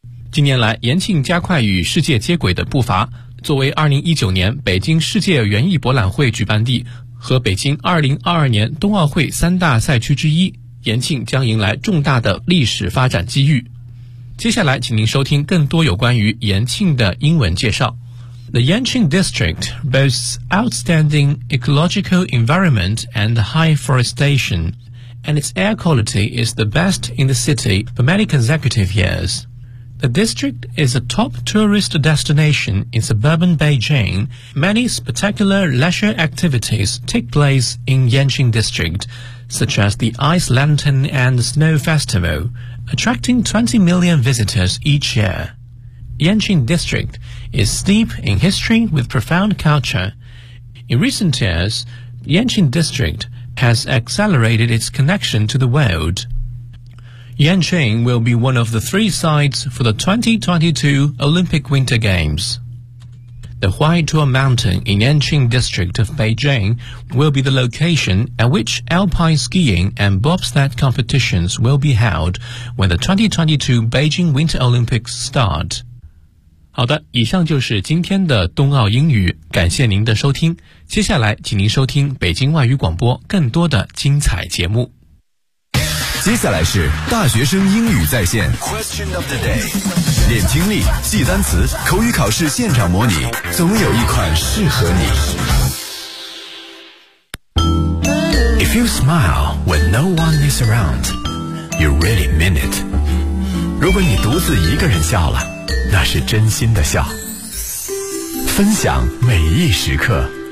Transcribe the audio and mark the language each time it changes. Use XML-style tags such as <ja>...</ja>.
<zh>近年来，延庆加快与世界接轨的步伐，作为2019年北京世界园艺博览会举办地和北京2022年冬奥会三大赛区之一，延庆将迎来重大的历史发展机遇。接下来请您收听更多有关于延庆的英文介绍。</zh> <en>The Yanqing District boasts outstanding ecological environment and high forestation, and its air quality is the best in the city for many consecutive years. The district is a top tourist destination in suburban Beijing. Many spectacular leisure activities take place in Yanqing District, such as the Ice Lantern and Snow Festival, attracting 20 million visitors each year. Yanqing District is steeped in history with profound culture. In recent years, Yanqing District has accelerated its connection to the world. Yanqing will be one of the three sites for the 2022 Olympic Winter Games. The Huaituo Mountain in Yanqing District of Beijing will be the location at which alpine skiing and bobsled competitions will be held when the 2022 Beijing Winter Olympics start.</en> <zh>好的，以上就是今天的冬奥英语，感谢您的收听。接下来请您收听北京外语广播更多的精彩节目。接下来是大学生英语在线 Question of the day， 练听力，记单词，口语考试现场模拟，总有一款适合你。</zh> <en>If you smile when no one is around, you really mean it.</en> <zh>如果你独自一个人笑了，那是真心的笑。分享每一时刻，</zh>